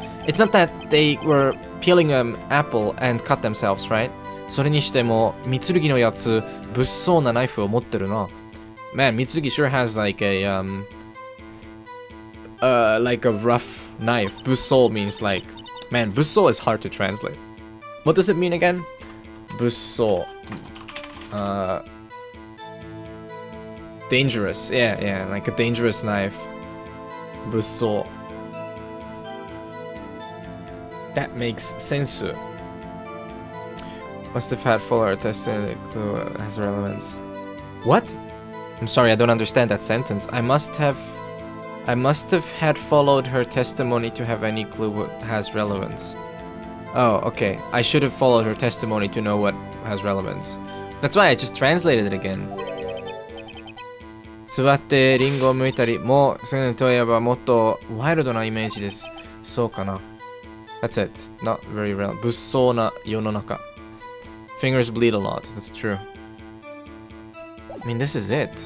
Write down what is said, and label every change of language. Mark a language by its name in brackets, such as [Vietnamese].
[English] It's not that they were peeling an apple and cut themselves, right? [Japanese] それにしても、三剣のやつ、物騒なナイフを持ってるな. [English] Man, Mitsurugi sure has like a rough knife. Busso means like... Man, busso is hard to translate. What does it mean again? Busso. Dangerous. Yeah, like a dangerous knife. Busso. That makes sense. Must have had fuller testing clue has relevance. What? I'm sorry, I don't understand that sentence. I must have had followed her testimony to have any clue what has relevance. Oh, okay. I should have followed her testimony to know what has relevance. That's why I just translated it again. [Japanese] 座ってリンゴを剥いたりもするといえばもっとワイルドなイメージです。そうかな。 [English] That's it. Not very real. [Japanese] 物騒な世の中。 [English] Fingers bleed a lot. That's true. I mean, this is it.